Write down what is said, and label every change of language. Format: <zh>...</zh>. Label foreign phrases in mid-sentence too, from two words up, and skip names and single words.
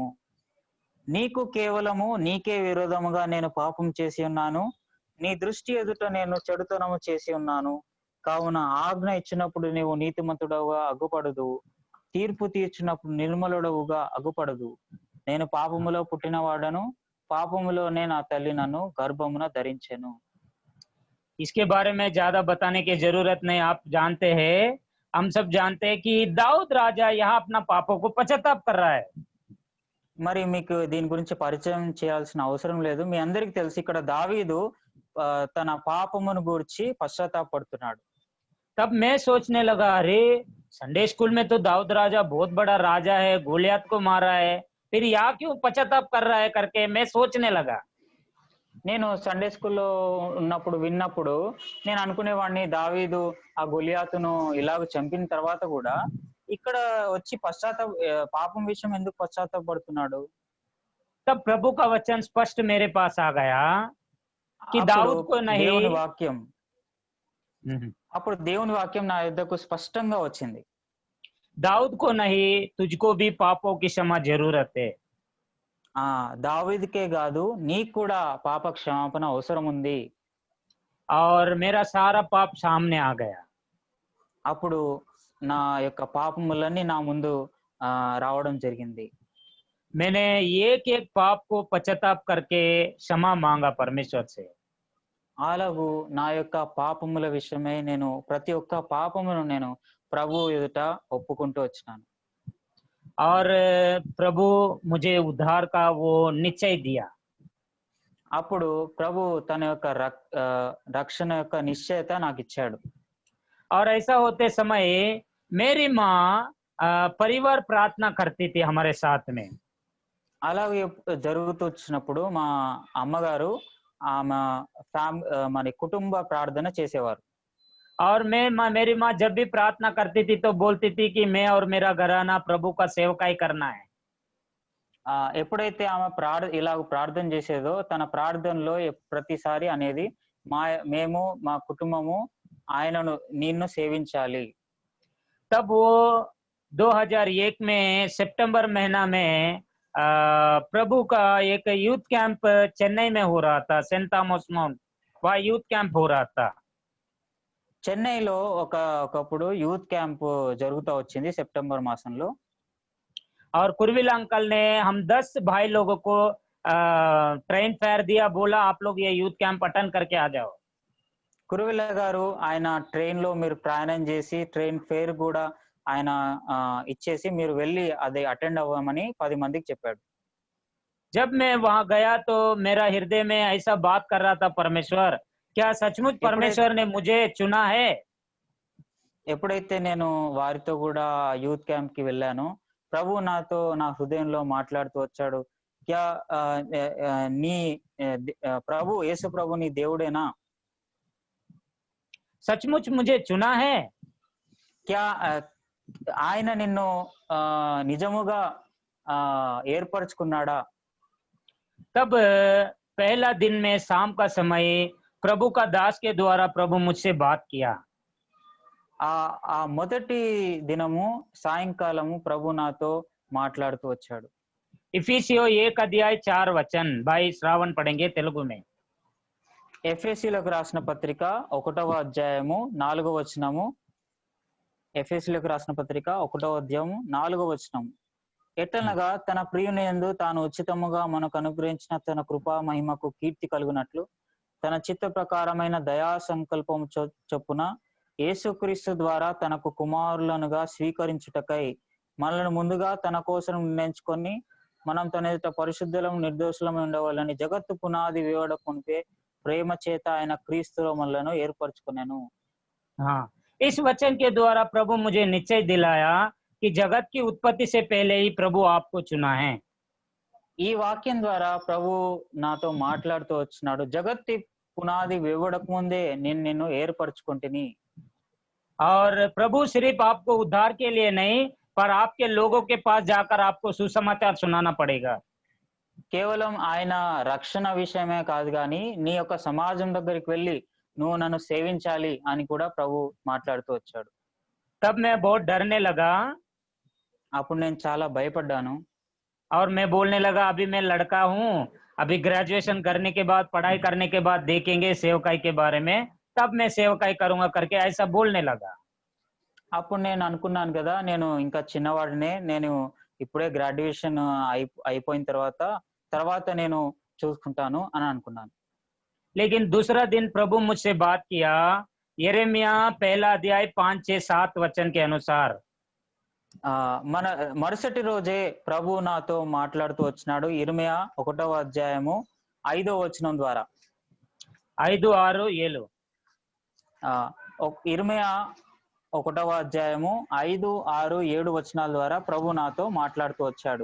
<te>నీకు కేవలము నీకే విరోధముగా నేను పాపం చేసి ఉన్నాను, నీ దృష్టి ఎదుట నేను చెడుతనము చేసి ఉన్నాను. కావున ఆజ్ఞ ఇచ్చినప్పుడు నీవు నీతిమంతుడవుగా అగ్గుపడదు, తీర్పు తీర్చినప్పుడు నిర్మలుడవుగా అగ్గుపడదు. నేను పాపములో పుట్టినవాడను, పాపములోనే నా తల్లి నన్ను గర్భమున ధరించెను.</te> <hi>इसके बारे में ज्यादा बताने की जरूरत नहीं, आप जानते हैं, हम सब जानते हैं कि दाऊद राजा यहाँ अपना पापों को पश्चाताप कर रहा है.</hi> <te>మరి మీకు దీని గురించి పరిచయం చేయాల్సిన అవసరం లేదు. మీ అందరికి తెలుసు ఇక్కడ దావీదు తన పాపమును గూర్చి పశ్చాత్తాపడుతున్నాడు.</te> <hi>तब मैं सोचने लगा, अरे</hi> <en>Sunday school</en> <hi>में तो दाऊद राजा बहुत बड़ा राजा है, गोलियत को मारा है, फिर यहाँ क्यों पश्चाताप कर रहा है करके मैं सोचने लगा.</hi> <te>నేను</te> <en>Sunday schoollo</en> <te>ఉన్నప్పుడు విన్నప్పుడు నేను అనుకునేవాడిని, దావీదు ఆ గొలియాతును ఇలాగ చంపిన తర్వాత కూడా ఇక్కడ వచ్చి పాపం విషయం ఎందుకు పశ్చాత్తాపడుతున్నాడు.</te> <hi>तब प्रभु का वचन स्पष्ट मेरे पास आ गया कि दाऊद को नहीं,</hi> <te>దేవుని వాక్యం అప్పుడు దేవుని వాక్యం నా యొద్దకు స్పష్టంగా వచ్చింది.</te> <hi>दाऊद को नहीं, तुझको भी पापों की क्षमा जरूरत है.</hi> <te>దావీదుకే కాదు నీకు కూడా పాప క్షమాపణ అవసరం ఉంది.</te> <hi>और मेरा सारा पाप सामने आ गया.</hi> <te>అప్పుడు నా యొక్క పాపములన్నీ నా ముందు రావడం జరిగింది.</te> <hi>मैंने एक एक पाप को पश्चाताप करके क्षमा मांगा परमेश्वर से.</hi> <te>అలాగూ నా యొక్క పాపముల విషయమై నేను ప్రతి ఒక్క పాపమును నేను ప్రభు ఎదుట ఒప్పుకుంటూ వచ్చినాను.</te> <hi>और प्रभु मुझे उद्धार का वो निश्चय दिया.</hi> <te>అప్పుడు ప్రభు తన యొక్క రక్షణ యొక్క నిశ్చయత నాకు ఇచ్చాడు.</te> <hi>और ऐसा होते समय मेरी माँ परिवार प्रार्थना करती थी हमारे साथ में.</hi> <te>అలాగే జరుగుతూ వచ్చినప్పుడు మా అమ్మగారు ఆమె మన కుటుంబ ప్రార్థన చేసేవారు.</te> <hi>और मेरी माँ जब भी प्रार्थना करती थी तो बोलती थी कि मैं और मेरा घराना प्रभु का सेवकाई करना है.</hi> <te>ఎప్పుడైతే ఆమె ఇలాగ ప్రార్థన చేసేదో తన ప్రార్థనలో ప్రతిసారి అనేది మేము మా కుటుంబము ఆయనను నిన్ను సేవించాలి.</te> <hi>तब वो 2001 में सितंबर महीना में प्रभु का एक</hi> <en>youth camp</en> <hi>चेन्नई में हो रहा था, सेंट थॉमस माउंट, वहाँ</hi> <en>youth camp</en> <hi>हो रहा था.</hi> <te>చెన్నైలో ఒకప్పుడు</te> <en>youth camp</en> <te>జరుగుతూ వచ్చింది సెప్టెంబర్ మాసంలో.</te> <hi>और कुरविल अंकल ने हम 10 भाई लोगों को</hi> <en>train fare</en> <hi>दिया, बोला आप लोग ये</hi> <en>youth camp</en> <hi>अटेंड करके आ जाओ।</hi> <te>కురువిల్ల గారు ఆయన ట్రైన్ లో మీరు ప్రయాణం చేసి</te> <en>train fare</en> <te>కూడా ఆయన ఇచ్చేసి మీరు వెళ్ళి అది అటెండ్ అవ్వమని 10 మందికి చెప్పాడు.</te> <hi>जब मैं वहां गया तो मेरा हृदय में ऐसा बात कर रहा था, परमेश्वर क्या सचमुच</hi> <te>ఎప్పుడైతే</te> <hi>परमेश्वर ने मुझे चुना है?</hi> <te>ఎప్పుడైతే నేను వారితో కూడా</te> <en>youth camp</en> <te>కి వెళ్ళానో ప్రభు నాతో నా హృదయంలో మాట్లాడుతూ వచ్చాడు. క్యా ఆ, ఆ, ఆ, నీ ప్రభు యేసు ప్రభు నీ దేవుడేనా?</te> <hi>सचमुच मुझे चुना है?</hi> <te>క్యా ఆయన నిన్ను నిజముగా ఏర్పరచుకున్నాడా?</te> <hi>तब पहला दिन में शाम का समय प्रभु का दास के द्वारा प्रभु मुझसे बात किया।</hi> <te>ఆ మొదటి దినము సాయంకాలము ప్రభు నాతో మాట్లాడుతూ వచ్చాడు.</te> <hi>इफिसियो 1 अध्याय 4 वचन, भाई श्रावण पढ़ेंगे तेलुगु में।</hi> <te>ఎఫెసీలకు రాసిన పత్రిక 1వ అధ్యాయము 4వ వచనము. ఎఫెసీలకు రాసిన పత్రిక 1వ అధ్యాయము 4వ వచనము. ఎట్లనగా తన ప్రియుని యందు తాను ఉచితముగా మనకు అనుగ్రహించిన తన కృపా మహిమకు కీర్తి కలుగునట్లు తన చిత్త ప్రకారమైన దయా సంకల్పము చొప్పున యేసుక్రీస్తు ద్వారా తనకు కుమారులనుగా స్వీకరించుటకై మనల్ని ముందుగా తన కోసం నిర్ణయించుకొని మనం తన ఎదుట పరిశుద్ధులం నిర్దోషులం ఉండవాలని జగత్తు పునాది వేయడకునిపే ప్రేమ చేత ఆయన క్రీస్తులో మనలను ఏర్పరచుకునేను.</te> <hi>हाँ, इस वचन के द्वारा प्रभु मुझे निश्चय दिलाया कि जगत की उत्पत्ति से पहले ही प्रभु आपको चुना है।</hi> <te>ఈ వాక్యం ద్వారా ప్రభు నాతో మాట్లాడుతూ వచ్చినాడు. జగత్తి పునాది వేయడక ముందే నేను నిన్ను ఏర్పరచుకుంటుని.</te> <hi>और प्रभु सिर्फ आपको उद्धार के लिए नहीं, पर आपके लोगों के पास जाकर आपको सुसमाचार सुनाना पड़ेगा।</hi> <te>కేవలం ఆయన రక్షణ విషయమే కాదు కానీ నీ యొక్క సమాజం దగ్గరికి వెళ్ళి నువ్వు నన్ను సేవించాలి అని కూడా ప్రభు మాట్లాడుతూ వచ్చాడు.</te> <hi>तब मैं बहुत डरने लगा</hi> <te>అప్పుడు నేను చాలా భయపడ్డాను.</te> <hi>और मैं बोलने लगा अभी मैं लड़का हूँ, अभी ग्रेजुएशन करने के बाद, पढ़ाई करने के बाद देखेंगे सेवकाई के बारे में, तब मैं सेवकाई करूंगा करके ऐसा बोलने लगा।</hi> <te>అప్పుడు నేను అనుకున్నాను కదా, నేను ఇంకా చిన్నవాడినే, నేను ఇప్పుడే గ్రాడ్యుయేషన్ అయిపోయిన తర్వాత నేను చూసుకుంటాను అని అనుకున్నాను.</te> <hi>लेकिन दूसरा दिन प्रभु मुझसे बात किया, यिर्मयाह 1 अध्याय 5, 6, 7 वचन के अनुसार।</hi> <te>మన మరుసటి రోజే ప్రభు నాతో మాట్లాడుతూ వచ్చినాడు. ఇర్మియా 1వ అధ్యాయము 5వ వచనం ద్వారా. 5, 6, 7 ఇర్మియా 1వ అధ్యాయము 5, 6, 7 వచనాల ద్వారా ప్రభు నాతో మాట్లాడుతూ వచ్చాడు.</te>